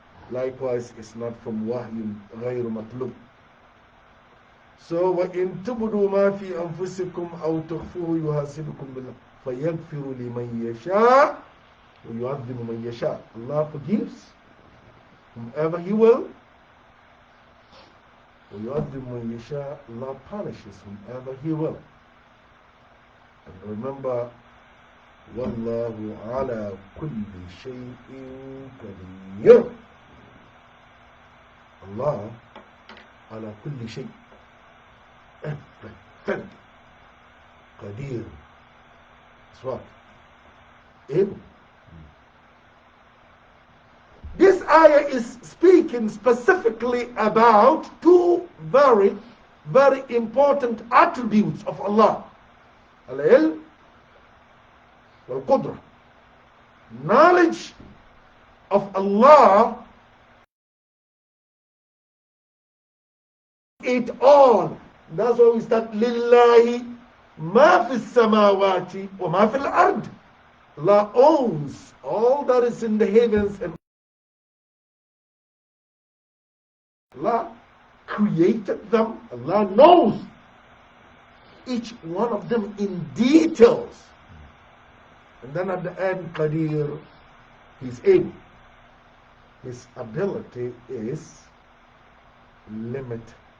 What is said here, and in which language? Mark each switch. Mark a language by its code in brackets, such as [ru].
[en] Likewise, it's not from [ar] Wahy غير Matlub. So, وَإِن تُبْدُوا مَا فِي أَنفُسِكُمْ أَوْ تُخْفُوهُ يُحَاسِبْكُم بِاللَّهِ فَيَغْفِرُ لِمَن يَشَاءُ وَيُعَذِّبُ مَن يَشَاءُ. [en] Allah forgives whomever He will. [ar] وَيُعَذِّبُ مَن يَشَاءُ. [en] Allah punishes whomever He will. And remember, [ar] وَاللَّهُ عَلَى كُلِّ شَيْءٍ قَدِيرٌ. Allah على كل شيء everything قدير. [en] That's what? Able. This ayah is speaking specifically about two very, very important attributes of Allah. Al-ilm wal-qudra. Knowledge of Allah, it all. That's why we start lillahi [ar] ما في السماوات وما في الأرض. [en] Allah owns all that is in the heavens, and Allah created them. Allah knows each one of them in details. And then at the end, Qadir, He's able. His ability is limitless.